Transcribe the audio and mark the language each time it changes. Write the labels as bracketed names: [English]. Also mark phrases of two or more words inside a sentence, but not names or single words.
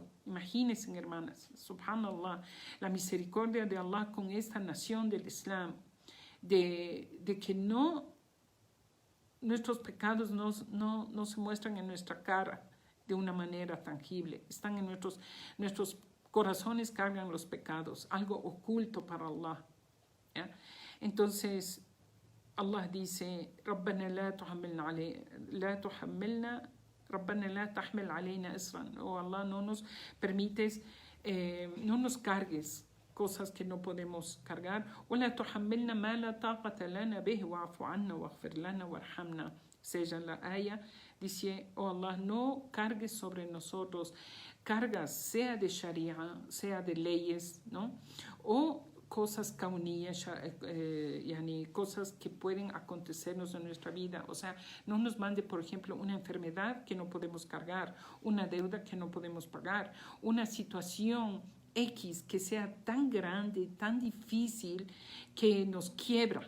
[Spanish] Imagínense, hermanas, subhanallah, la misericordia de Allah con esta nación del Islam, de que nuestros pecados no se muestran en nuestra cara de una manera tangible, están en nuestros corazones, cargan los pecados, algo oculto para Allah. ¿Ya? Entonces, Allah dice, [Arabic] ربنا لا تحمل علينا إصرا. [Spanish] Oh Allah, no nos permites, no nos cargues cosas que no podemos cargar. [Arabic] ولا تحملنا ما لا طاقة لنا به واعف عنا واغفر لنا وارحمنا. [Spanish] Sella la aya, dice, oh Allah, no cargues sobre nosotros cargas, sea de sharia, sea de leyes, ¿no? O cosas kaunías, cosas que pueden acontecernos en nuestra vida. O sea, no nos mande, por ejemplo, una enfermedad que no podemos cargar, una deuda que no podemos pagar, una situación X que sea tan grande, tan difícil, que nos quiebra.